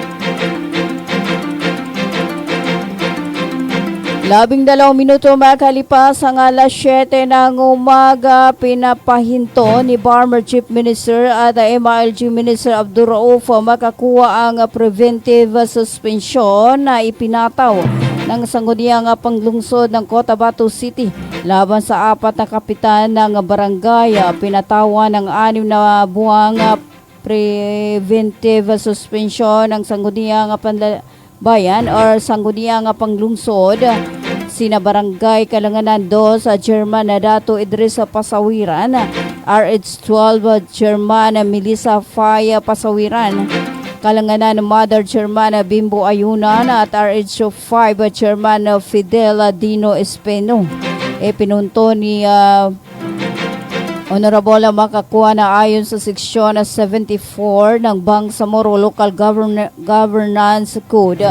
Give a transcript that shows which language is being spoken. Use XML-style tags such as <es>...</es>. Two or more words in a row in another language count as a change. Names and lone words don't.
<tl>12 minuto makalipas ang alas 7 ng umaga, pinapahinto ni Farmer Chief Minister at MILG Minister Abdul Rauf makakuha ang</tl> <en>preventive suspension</en> <tl>na ipinataw ng sangguniang panglungsod ng Cotabato City laban sa 4 na kapitan ng barangay. Pinatawa ng 6 na buwang</tl> <en>preventive suspension</en> <tl>ng sangguniang bayan or sangguniang panglungsod sina Barangay Kalanganan 2 sa Chairman na Dato Idris Pasawiran, RH12 Chairman Melissa Faya Pasawiran, Kalanganan Mother Chairman Bimbo Ayunan at RH5 Chairman Fidel Dino Espeno. Pinunto ni Honorable makakuha na ayon sa seksyon 74 ng Bangsamoro Local Governance Code.</tl>